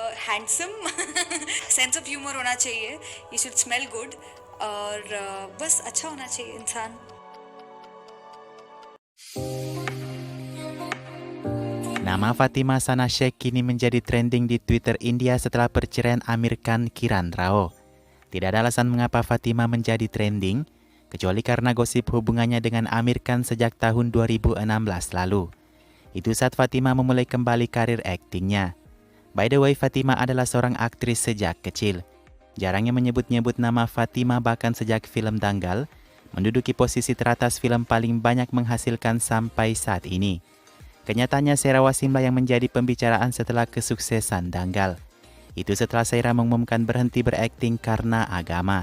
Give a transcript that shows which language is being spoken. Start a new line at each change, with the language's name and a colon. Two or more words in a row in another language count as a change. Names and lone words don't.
English: handsome sense of humour
Hindi: होना चाहिए,
English: you should smell good,
Hindi: और बस अच्छा होना चाहिए इंसान.
Indonesian: Nama Fatima Sana Sheikh kini menjadi trending di Twitter India setelah perceraian Amir Khan Kiran Rao. Tidak ada alasan mengapa Fatima menjadi trending, kecuali karena gosip hubungannya dengan Amir Khan sejak tahun 2016 lalu. Itu saat Fatima memulai kembali karir aktingnya.
English: By the way,
Indonesian: Fatima adalah seorang aktris sejak kecil. Jarangnya menyebut-nyebut nama Fatima bahkan sejak film Dangal, menduduki posisi teratas film paling banyak menghasilkan sampai saat ini. Kenyataannya Sheila Wasimlah yang menjadi pembicaraan setelah kesuksesan Dangal. Itu setelah Sheila mengumumkan berhenti berakting karena agama.